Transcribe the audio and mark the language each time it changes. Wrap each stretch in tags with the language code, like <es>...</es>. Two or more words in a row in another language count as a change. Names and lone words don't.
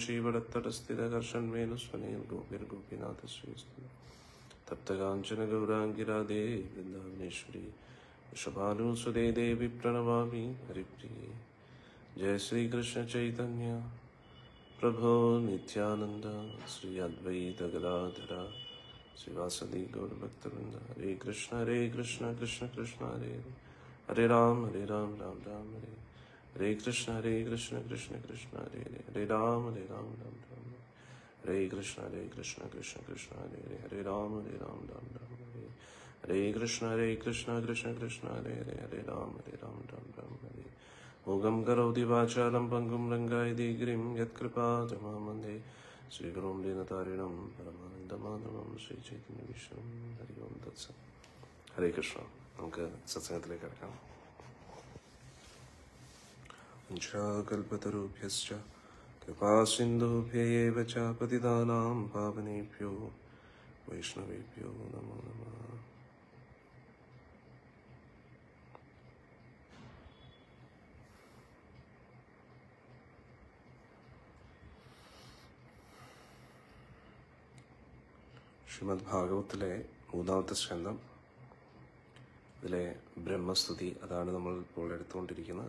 <sa>वंशीवरत्तटस्थितकर्षन्वेणुस्वनेन गोपिर्गोपीनाथश्रीस्तु तप्तकाञ्चन गौराङ्गिराधे वृन्दावनेश्वरी वृषभानुसुते देवी प्रणमामि हरिप्रिये जय श्रीकृष्ण चैतन्य प्रभो नित्यानन्द श्री अद्वैत गदाधर श्रीवासदि गौरभक्तवृन्द हरे कृष्ण कृष्ण कृष्ण हरे हरे राम राम राम हरे हरे कृष्ण कृष्ण कृष्ण हरे हरे राम राम राम हरे कृष्ण कृष्ण कृष्ण हरे हरे राम राम राम हरे हरे कृष्ण कृष्ण कृष्ण हरे हरे राम राम राम हरे मूगं करोति वाचालं पङ्गुं लङ्घयति गिरिं यत्कृपातमहं वन्दे श्रीगुरुं दीनतारिणं परमानन्दमाधवं ശ്രീചൈതന്യവിഷ്ണും ഹരി ഓം തത്സത്. ഹരേ കൃഷ്ണ.</sa> <ml>നമുക്ക് സത്സംഗത്തിലേക്ക് കിടക്കാം.</ml> <sa>കൽപതരുഭ്യശ്ച കൃപാസിന്ധുഭ്യയേവ ച പതിതാനാം പാവനേഭ്യോ വൈഷ്ണവേഭ്യോ നമോ നമഃ.</sa> <ml>ശ്രീമദ് ഭാഗവത്തിലെ 3-ാമത്തെ സ്കന്ധം, ഇതിലെ ബ്രഹ്മസ്തുതി, അതാണ് നമ്മൾ ഇപ്പോൾ എടുത്തുകൊണ്ടിരിക്കുന്നത്.</ml>